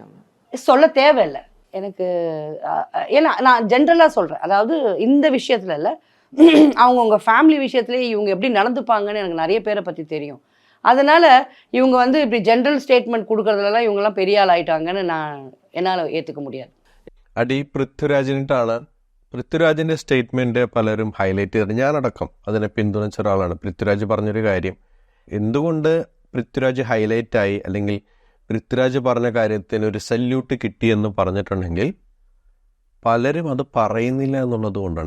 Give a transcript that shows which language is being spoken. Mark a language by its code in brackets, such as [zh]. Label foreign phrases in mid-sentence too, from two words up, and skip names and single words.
[ta] சொல்ல தேவையில்லை எனக்கு. ஏன்னா நான் ஜென்ரலாக சொல்கிறேன், அதாவது இந்த விஷயத்தில் இல்லை, அவங்கவுங்க ஃபேமிலி விஷயத்துலேயே இவங்க எப்படி நடந்துப்பாங்கன்னு எனக்கு நிறைய பேரை பற்றி தெரியும். அதனால் இவங்க வந்து இப்படி [en] general statement [ta] கொடுக்குறதுலலாம் இவங்கெல்லாம் பெரிய ஆள் ஆகிட்டாங்கன்னு என்னால் ஏற்றுக்க முடியாது. [ml] അടി പൃഥ്വിരാജിനിട്ടാണ്. പൃഥ്വിരാജിൻ്റെ സ്റ്റേറ്റ്മെൻറ്റ് പലരും ഹൈലൈറ്റ് ചെയ്തത്, ഞാനടക്കം അതിനെ പിന്തുണച്ച ഒരാളാണ്. പൃഥ്വിരാജ് പറഞ്ഞൊരു കാര്യം, എന്തുകൊണ്ട് പൃഥ്വിരാജ് ഹൈലൈറ്റായി, അല്ലെങ്കിൽ പൃഥ്വിരാജ് പറഞ്ഞ കാര്യത്തിന് ഒരു സല്യൂട്ട് കിട്ടിയെന്ന് പറഞ്ഞിട്ടുണ്ടെങ്കിൽ പലരും അത് പറയുന്നില്ല എന്നുള്ളത് കൊണ്ടാണ്.